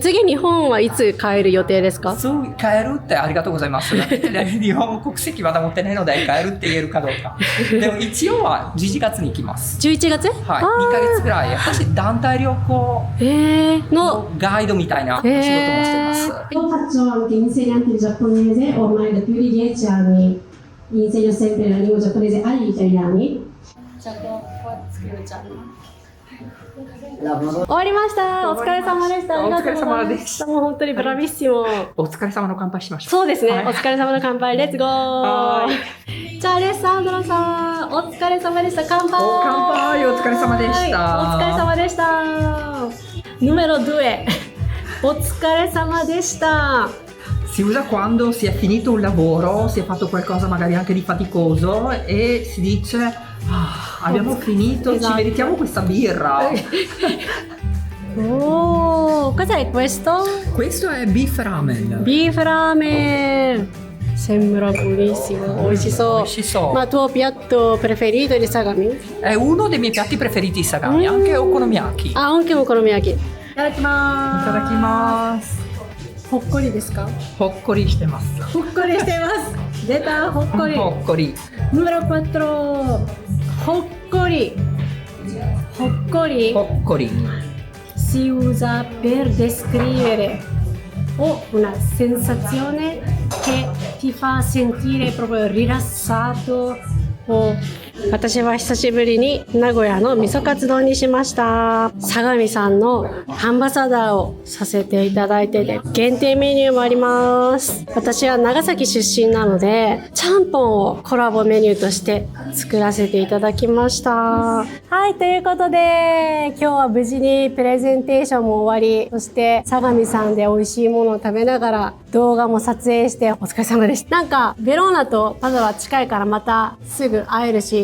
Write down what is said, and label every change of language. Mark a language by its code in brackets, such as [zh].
[ja] 次、日本はいつ帰る予定ですか？帰るってありがとうございます。日本国籍まだ持ってないので帰るって言えるかどうか。でも一応は11月に行きます。 11月？はい。2ヶ月ぐらい。私、団体旅行のガイドみたいな仕事もしてます。 [it] Io faccio anche insegnante di giapponese ormai da più di 10 anni. Insegno sempre la lingua giapponese agli italiani. [ja] 終わりました。お疲れ様でした。お疲れ様でした。もう本当にブラビッシモ。お疲れ様の乾杯しましょう。そうですね。お疲れ様の乾杯。レッツゴー。じゃあ、アレッサンドロさん、お疲れ様でした。乾杯。乾杯。お疲れ様でした。お疲れ様でした。 [it] Numero 2. [ja] お疲れ様でした。 [it] Si usa quando si è finito un lavoro, si è fatto qualcosa magari anche di faticoso e si dice abbiamo finito, ci meritiamo questa birra. Oh, cos'è questo? Questo è beef ramen. Beef ramen. Sembra buonissimo, [ja] 美味しそう。美味しそう。 [it] Ma tuo piatto preferito di Sagami? È uno dei miei piatti preferiti di Sagami, anche okonomiyaki. Anche okonomiyaki. [ja] いただきます。いただきます。ほっこりですか？ほっこりしてます。ほっこりしてます。出た、ほっこり。ほっこり。 [it] Numero 4. [ja] ほっこり。ほっこり。ほっこり。 [it] Si usa per descrivere una sensazione che ti fa sentire proprio rilassato o [ja] 私は久しぶりに名古屋の味噌カツ丼にしました。相模さんのアンバサダーをさせていただいてて、限定メニューもあります。私は長崎出身なので、ちゃんぽんをコラボメニューとして作らせていただきました。はい、ということで、今日は無事にプレゼンテーションも終わり、そして相模さんで美味しいものを食べながら動画も撮影してお疲れ様でした。なんか、ベローナとパドは近いからまたすぐ会えるし、